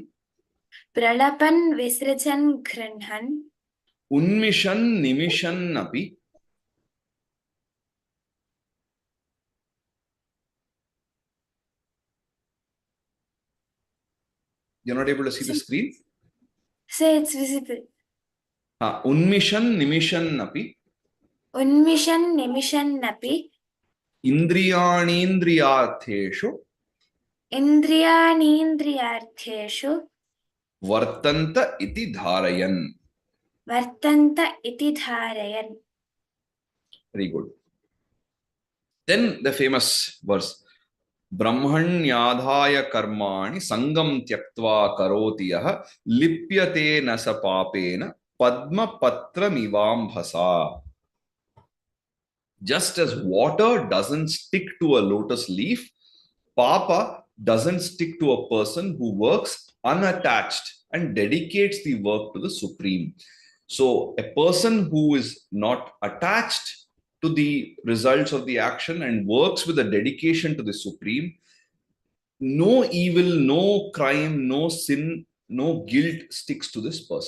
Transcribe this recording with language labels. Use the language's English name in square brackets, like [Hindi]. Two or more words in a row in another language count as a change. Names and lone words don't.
[Sanskrit] प्रलपन् विसृजन् गृह्णन् उन्मिषन् निमिषन् अपि. [English] You're not able to see the screen? Say it's visible. [Sanskrit] उन्मिषन् निमिषन् अपि. उन्मिषन् निमिषन् नपि इन्द्रियाणीन्द्रियार्थेषु इन्द्रियाणीन्द्रियार्थेषु वर्तन्त इति धारयन्. वर्तन्त इति धारयन्. [English] Very good. Then the famous verse, [Sanskrit] ब्रह्मण्याधाय कर्माणि सङ्गं त्यक्त्वा करोति यः लिप्यते न स पापेन पद्म पत्रम् इवाम्भसा. [English] Just as water doesn't stick to a lotus leaf, Papa doesn't stick to a person who works unattached and dedicates the work to the Supreme. So a person who is not attached to the results of the action and works with a dedication to the Supreme, no evil, no crime, no sin, no guilt sticks to this person.